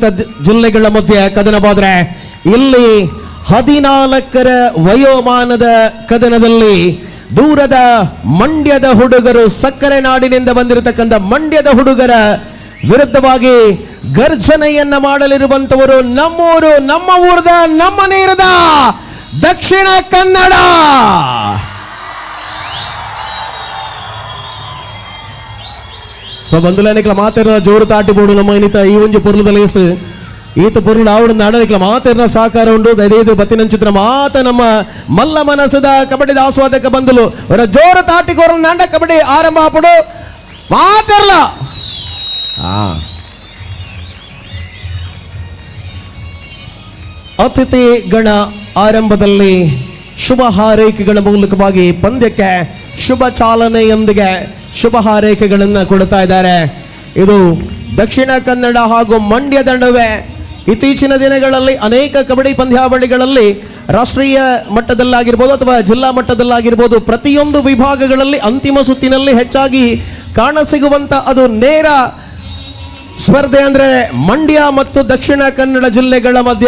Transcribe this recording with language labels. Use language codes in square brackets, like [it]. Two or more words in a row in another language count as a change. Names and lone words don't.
[kn] ಜಿಲ್ಲೆಗಳ ಮಧ್ಯೆ ಕದನವಾದರೆ ಇಲ್ಲಿ 14ರ ವಯೋಮಾನದ ಕದನದಲ್ಲಿ ದೂರದ ಮಂಡ್ಯದ ಹುಡುಗರು, ಸಕ್ಕರೆ ನಾಡಿನಿಂದ ಬಂದಿರತಕ್ಕಂಥ ಮಂಡ್ಯದ ಹುಡುಗರ ವಿರುದ್ಧವಾಗಿ ಗರ್ಜನೆಯನ್ನ ಮಾಡಲಿರುವಂತವರು ನಮ್ಮೂರು, ನಮ್ಮ ಊರದ, ನಮ್ಮ ನೀರದ ದಕ್ಷಿಣ ಕನ್ನಡ. [tcy] ಸೊ ಬಂಧುಲೇನಿಕ್ಲ ಮಾತೆರ ಜೋರು ತಾಟಿಬೋಡು ನಮ್ಮ ಇನ್ನಿತ ಈ ಒಂಜಿ ಪೊರ್ಲುದಲೇಸು ಈತ ಪೊರ್ಲು ಆವಡ ನಾಡನಿಕ್ಲ ಮಾತೆರ್ನ ಸಹಕಾರ ಉಂಡು. ದಯದು ಬತ್ತಿನಂಚಿತ್ರ ಮಾತ ನಮ್ಮ ಮಲ್ಲ ಮನಸ್ಸದ ಕಬಡ್ಡಿ ಆಸ್ವಾದಕ ಬಂಧುಲು ಅವರ ಜೋರು ತಾಟಿಕೋರ ನಾಡ ಕಬಡ್ಡಿ ಆರಂಭ ಆಪಡು ಮಾತೆರ್ಲ. [kn] ಅತಿಥಿ ಗಣ ಆರಂಭದಲ್ಲಿ ಶುಭ ಹಾರೈಕೆಗಳ ಮೂಲಕವಾಗಿ ಪಂದ್ಯಕ್ಕೆ ಶುಭ ಚಾಲನೆಯೊಂದಿಗೆ ಶುಭ ಹಾರೈಕೆಗಳನ್ನು ಕೊಡ್ತಾ ಇದ್ದಾರೆ. ಇದು ದಕ್ಷಿಣ ಕನ್ನಡ ಹಾಗೂ ಮಂಡ್ಯದ ನಡುವೆ ಇತ್ತೀಚಿನ ದಿನಗಳಲ್ಲಿ ಅನೇಕ ಕಬಡ್ಡಿ ಪಂದ್ಯಾವಳಿಗಳಲ್ಲಿ ರಾಷ್ಟ್ರೀಯ ಮಟ್ಟದಲ್ಲಾಗಿರ್ಬೋದು ಅಥವಾ ಜಿಲ್ಲಾ ಮಟ್ಟದಲ್ಲಾಗಿರ್ಬೋದು ಪ್ರತಿಯೊಂದು ವಿಭಾಗಗಳಲ್ಲಿ ಅಂತಿಮ ಸುತ್ತಿನಲ್ಲಿ ಹೆಚ್ಚಾಗಿ ಕಾಣಸಿಗುವಂತ ಅದು ನೇರ ಸ್ಪರ್ಧೆ ಅಂದ್ರೆ ಮಂಡ್ಯ ಮತ್ತು ದಕ್ಷಿಣ ಕನ್ನಡ ಜಿಲ್ಲೆಗಳ ಮಧ್ಯೆ.